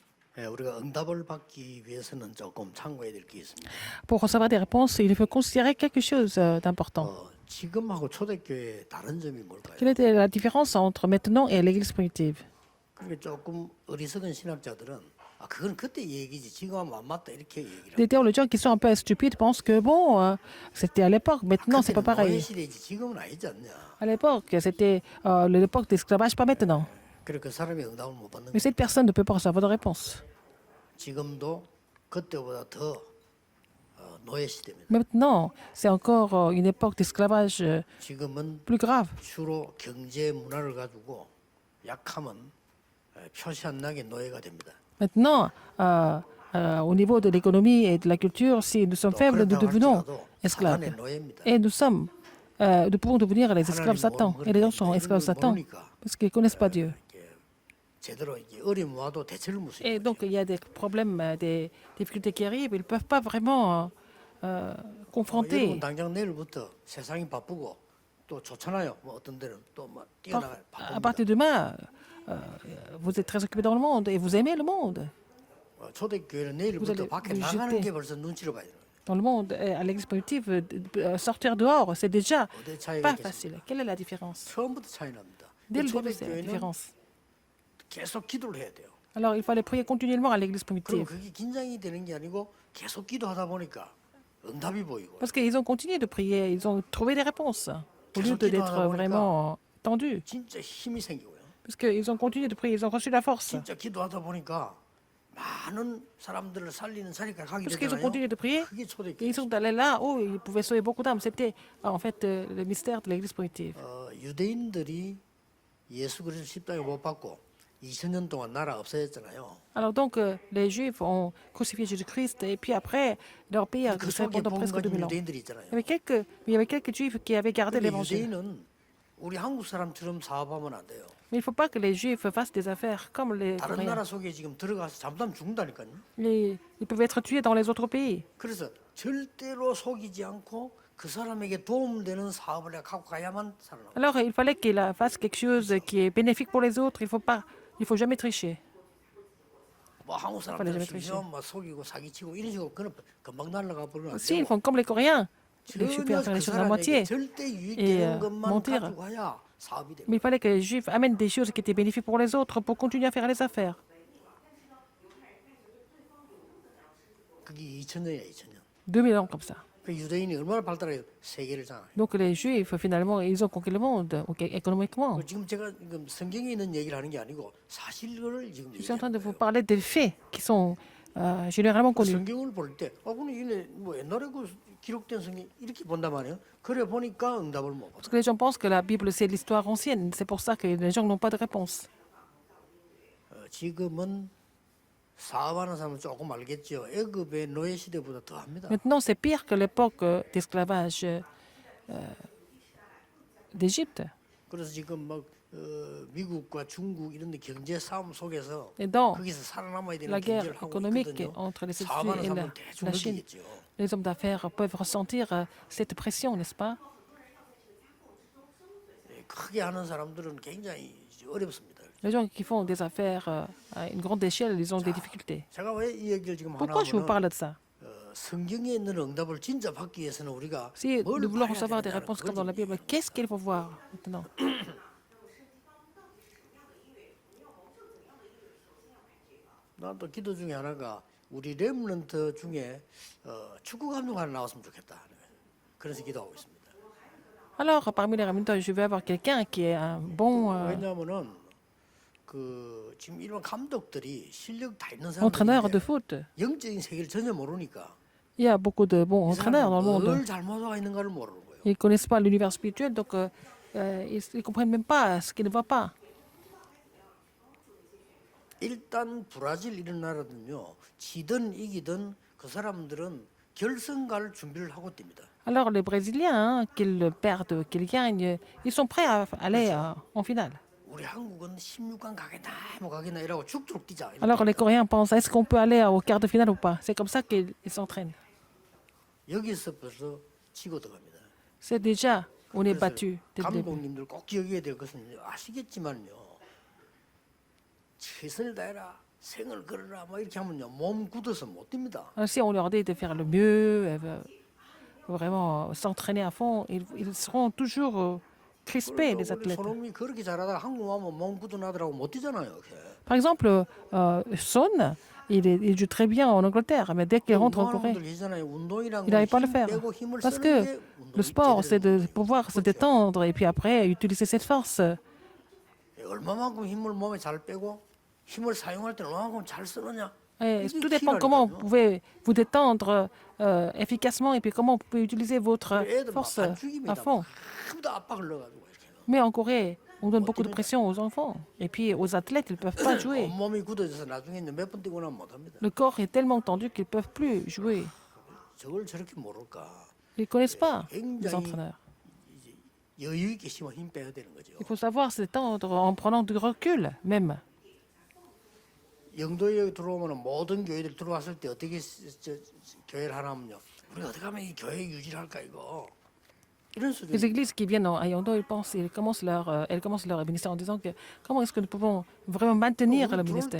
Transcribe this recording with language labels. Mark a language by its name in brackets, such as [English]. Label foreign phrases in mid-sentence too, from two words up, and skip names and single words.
[Korean] 우리가 응답을 받기 위해서는 조금 참고해야 될 게 있습니다. [French] Pour recevoir des réponses, il faut considérer quelque chose d'important. [Korean] 지금하고 초대교회의 다른 점이 뭘까요? [French] Quelle était la différence entre maintenant et l'église primitive? [Korean] 그러니까 조금 어리석은 신학자들은 그건 그때 얘기지 지금 하면 안 맞다 이렇게 얘기를 [French] Des théologiens qui sont un peu stupides pensent que bon, c'était à l'époque, maintenant c'est pas [Korean] 그때는 노예 [French] pareil. [Korean] 시대지 지금은 아니지 않냐. [French] À l'époque, c'était l'époque d'esclavage, pas maintenant. [Korean] 그래 그 사람이 응답을 못 받는 [French] Mais [Korean] 거예요. [French] cette personne ne peut pas recevoir de réponse. [Korean] 지금도 그때보다 더 노예 시대입니다. [French] Maintenant, c'est encore une époque d'esclavage [Korean] 지금은 [French] plus grave. [Korean] 주로 경제 문화를 가지고 약하면 표시 안 나게 노예가 됩니다. [French] Maintenant, au niveau de l'économie et de la culture, si nous sommes faibles, nous devenons esclaves. [Korean] 사단의 노예입니다. [French] Et nous pouvons devenir les esclaves Satan. Et les gens sont esclaves Satan parce qu'ils ne connaissent pas Dieu. [Korean] 제대로 어려움 와도 대처를 못 [French] Et [Korean] 해요. [French] donc, il y a des problèmes, des difficultés qui arrivent. Ils ne peuvent pas vraiment confronter. [Korean] 여러분 당장 내일부터 세상이 바쁘고 또 좋잖아요. 뭐 어떤 데는 또막 뛰어나가 [French] À [Korean] 바쁩니다. [French] partir de demain, vous êtes très occupés dans le monde et vous aimez le monde. [Korean] 초대교회는 [French] Vous [Korean] 내일부터 [French] allez [Korean] 밖에 [French] vous [Korean] 나가는 [French] jeter. [Korean] 게 벌써 눈치를 봐야 돼요. [French] Dans le monde, à l'église primitive, sortir dehors, c'est déjà [Korean] 어디 차이가 [French] pas [Korean] 있겠습니까? [French] facile. Quelle est la différence? [Korean] 처음부터 차이 납니다. [French] Dès le début, c'est la [Korean] 초대교회는 [French] différence. [Korean] 계속 기도를 해야 돼요. [French] Alors, il fallait prier continuellement à l'église [Korean] 그럼 [French] primitive. [Korean] 그게 긴장이 되는 게 아니고 계속 기도하다 보니까 응답이 보이고 [French] Parce qu'ils ont continué de prier, ils ont trouvé des réponses, au lieu d'être vraiment tendus. [Korean] 진짜 힘이 생기고요. [French] Parce qu'ils ont continué de prier, ils ont reçu la force. [Korean] 진짜 기도하다 보니까 많은 사람들을 살리는 자리까지 가게 [French] Parce qu'ils ont [Korean] 되잖아요. [French] continué de prier, [Korean] 그게 [French] et [Korean] 초대교회. [French] ils sont allés là, oh, ils pouvaient sauver beaucoup d'âmes. C'était en fait le mystère de l'église primitive. [Korean] 유대인들이 예수 그리스도 십자가에 못 박고 2000년 동안 나라 없어졌잖아요. [French] Alors donc, les Juifs ont crucifié Jésus-Christ, et puis après, leur pays a [Korean] 그 [French] existé [Korean] 속에 [French] pendant [Korean] 복음 [French] presque [Korean] 가진 [French] 2000 ans. [Korean] 유대인들이 있잖아요. [French] Il y avait quelques Juifs qui avaient gardé [Korean] 근데 [French] l'évangile. [Korean] 유대인은 우리 한국 사람처럼 사업하면 안 돼요. [French] Mais il ne faut pas que les Juifs fassent des affaires comme les [Korean] 다른 [French] Coréens. [Korean] 나라 속에 지금 들어가서 잘못하면 죽는다니까요. [French] Ils peuvent être tués dans les autres pays. [Korean] 그래서 절대로 속이지 않고 그 사람에게 도움되는 사업을 내가 갖고 가야만 살아남아요. [French] Alors, il fallait qu'il fasse quelque chose qui est bénéfique pour les autres. Il faut jamais tricher. [Korean] 뭐 한국 [French] Fallait [Korean] 사람들 [French] jamais tricher. [Korean] 심지어 뭐 속이고 사기치고 이런 식으로 그는 금방 날라가 버리면 안 [French] Si, ils [Korean] 되고 [French] font comme les Coréens. Les Juifs [Korean] 전혀 [French] faire [Korean] 그 [French] les choses à moitié. [Korean] 사람에게 절대 [French] et, [Korean] 유익되는 것만 [French] mentir. [Korean] 가지고 가야 사업이 됩니다. [French] Mais il fallait que les Juifs amènent des choses qui étaient bénéfiques pour les autres pour continuer à faire les affaires. [Korean] 그게 2000년이야 2000년. [French] 2000 ans comme ça. [Korean] 그 유대인이 얼마나 발달해서 세계를 장악해요. [French] Donc les Juifs, finalement, ils ont conquis le monde économiquement. [Korean] 지금 제가 지금 성경에 있는 얘기를 하는 게 아니고 사실을 지금 [French] Je suis en train [Korean] 얘기하는 [French] de vous [Korean] 거예요. [French] parler des faits qui sont généralement connus. [Korean] 성경을 볼 때, 근데 이네 뭐 옛날에 그 기록된 성경 이렇게 본단 말이에요. 그래 보니까 응답을 못 받아. [French] Parce que les gens pensent que la Bible, c'est l'histoire ancienne. C'est pour ça que les gens n'ont pas de réponse. [Korean] 지금은 사업하는 사람은 조금 알겠죠. 애굽의 노예 시대보다 더 합니다. [French] Maintenant, c'est pire que l'époque d'esclavage d'Égypte. [Korean] 그래서 지금 막 미국과 중국 이런 데 경제 싸움 속에서 [French] Et dans [Korean] 거기서 살아남아야 되는 [French] la guerre [Korean] 경제를 하고 [French] économique [Korean] 있거든요. [French] entre les [Korean] 사업하는 [French] États-Unis et [Korean] 사람은 대충 [French] la Chine, [Korean] 느끼겠죠. [French] les hommes d'affaires peuvent ressentir cette pression, n'est-ce pas? [Korean] 크게 하는 사람들은 굉장히 어렵습니다. [French] Les gens qui font des affaires à une grande échelle, ils ont des difficultés. [Korean] 제가 왜 이 얘기를 지금 [French] Pourquoi je vous [Korean] 하냐면은 [French] parle de ça? [Korean] 성경에 있는 응답을 진짜 받기 위해서는 우리가 [French] Si [Korean] 뭘 [French] nous voulons [Korean] 봐야 [French] recevoir des [Korean] 되느냐는 [French] réponses comme dans la [Korean] 그거지. [French] Bible, qu'est-ce qu'il faut voir maintenant? [Korean] 난또 기도 중에 하나가 우리 렘넌트 중에 축구 감독 하나 나왔으면 좋겠다. 그래서 기도하고 있습니다. [French] Alors, parmi les résultats, je vais avoir quelqu'un qui est un bon [Korean] 왜냐하면은 그 지금 일반 감독들이 실력 다 있는 [French] entraîneur de [Korean] 사람들인데 [French] foot. [Korean] 영적인 세계를 전혀 모르니까 [French] Il y a beaucoup de bons [Korean] 이 [French] entraîneurs dans le [Korean] 사람은 [French] monde. [Korean] 뭘 잘못하고 있는가를 모르는 거예요. [French] Ils ne connaissent pas l'univers spirituel, donc ils ne comprennent même pas ce qui ne va pas. [Korean] 일단 브라질 이런 나라들은요 지든 이기든 그 사람들은 결승 갈 준비를 하고 뜁니다. [French] Alors, les Brésiliens, qu'ils perdent, qu'ils gagnent, ils sont prêts à aller en finale. [Korean] 우리 한국은 16강 가겠나 뭐 가겠나 이러고 죽도록 뛰자. 이렇게. [French] Alors, les Coréens pensent, est-ce qu'on peut aller au quart de finale ou pas? C'est comme ça qu'ils s'entraînent. [Korean] 여기서 벌써 치고 들어갑니다. [French] C'est déjà, on est [Korean] 그래서 [French] battu dès le début. [Korean] 감독님들 꼭 기억해야 될 것은 아시겠지만요. 최선을 다해라. 생을 걸어라 뭐 이렇게 하면요 몸 굳어서 못 뜁니다. [French] Alors, si on leur dit de faire le mieux, vraiment s'entraîner à fond, ils seront toujours crispés, les [Korean] 원래 [French] athlètes. [Korean] 손흥민이 그렇게 잘하다가 한국 와면 몸 굳어나더라고 못 뛰잖아요. 이렇게. [French] Par exemple, Son, il joue très bien en Angleterre, mais dès qu'il rentre en [Korean] 운동하는 [French] Corée, [Korean] 분들 계시잖아요. 운동이란 [French] il [Korean] 건 [French] n'arrive pas à le [Korean] 힘 [French] faire. [Korean] 빼고 힘을 [French] Parce [Korean] 쓰는 [French] que [Korean] 게 [French] le [Korean] 운동이 [French] sport, c'est [Korean] 제대로 [French] de pouvoir se [Korean] 그렇죠. [French] détendre et puis après utiliser cette force. [Korean] 얼마만큼 힘을 몸에 잘 빼고 힘을 사용할 때는 얼마만큼 잘 쓰느냐. [French] Et [Korean] 이게 [French] tout dépend comment vous [Korean] 키라니까요. [French] pouvez vous détendre efficacement et puis comment vous pouvez utiliser votre [Korean] 애들 막 [French] force à [Korean] 반죽입니다. [French] fond. [Korean] 전부 다 압박을 넣어가지고 이렇게. [French] Mais en Corée, on donne beaucoup de pression aux enfants. Et puis aux athlètes, ils ne peuvent pas jouer. [Korean] 온몸이 굳어져서 나중에 몇 번 뛰고 나면 못합니다. [French] Le corps est tellement tendu qu'ils ne peuvent plus jouer. [Korean] 저걸 저렇게 모를까. [French] Ils ne connaissent pas, les [Korean] 굉장히 [French] entraîneurs. [Korean] 여유 있게 힘 빼야 되는 거죠. [French] Il faut savoir se détendre en prenant du recul, même. [Korean] 영도에 들어오면 모든 교회들 들어왔을 때 어떻게 교회를 하냐면요. 우리가 어떻게 하면 이 교회 유지를 할까 이거. 이런 수준. [French] Les églises qui viennent à Yando, elles commencent leur ministère en disant que comment est-ce que nous pouvons vraiment maintenir le ministère.